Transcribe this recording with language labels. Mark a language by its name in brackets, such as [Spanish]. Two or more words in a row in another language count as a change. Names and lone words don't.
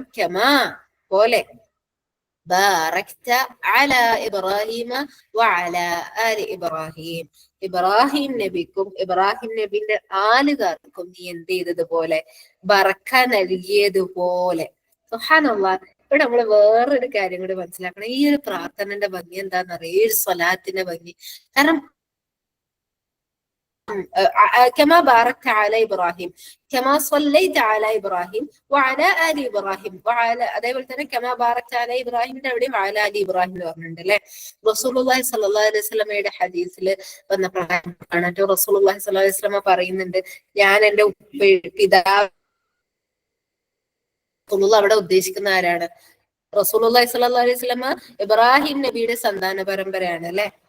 [Malayalam] കമാ പോലെ [Arabic] باركت على إبراهيم وعلى آل إبراهيم, [Malayalam] ഇബ്രാഹിം നബിക്കും ഇബ്രാഹിം നബിന്റെ ആലുകാർക്കും നീ എന്ത് ചെയ്തതുപോലെ ബറക്ക നൽകിയതുപോലെ. സുബ്ഹാനല്ലാഹ്. ഇവിടെ നമ്മള് വേറൊരു കാര്യം കൂടി മനസ്സിലാക്കണം. ഈ ഒരു പ്രാർത്ഥനന്റെ ഭംഗി എന്താണെന്നറിയാം? ഈ ഒരു സ്വലാത്തിന്റെ ഭംഗി. കാരണം [Arabic] كما باركت على إبراهيم كما صليت على إبراهيم وعلى آل إبراهيم وعلى [Malayalam] അതേപോലെ തന്നെ [Arabic] كما باركت على إبراهيم [Malayalam] എവിടെയും [Arabic] وعلى آل إبراهيم [Malayalam] എന്ന് പറഞ്ഞിട്ടുണ്ട് അല്ലെ. റസൂലുള്ളാഹി സ്വല്ലല്ലാഹു അലൈഹി വസല്ലമയുടെ ഹദീസിൽ വന്ന പ്രകാരം റസൂലുള്ളാഹി [Arabic] صلى الله عليه وسلم [Malayalam] പറയുന്നുണ്ട്, ഞാൻ എന്റെ പിതാവ്, അവിടെ ഉദ്ദേശിക്കുന്ന ആരാണ്? റസൂലുള്ളാഹി [Arabic] صلى الله عليه وسلم [Malayalam] ഇബ്രാഹിം നബിയുടെ സന്താന പരമ്പരയാണ് അല്ലെ.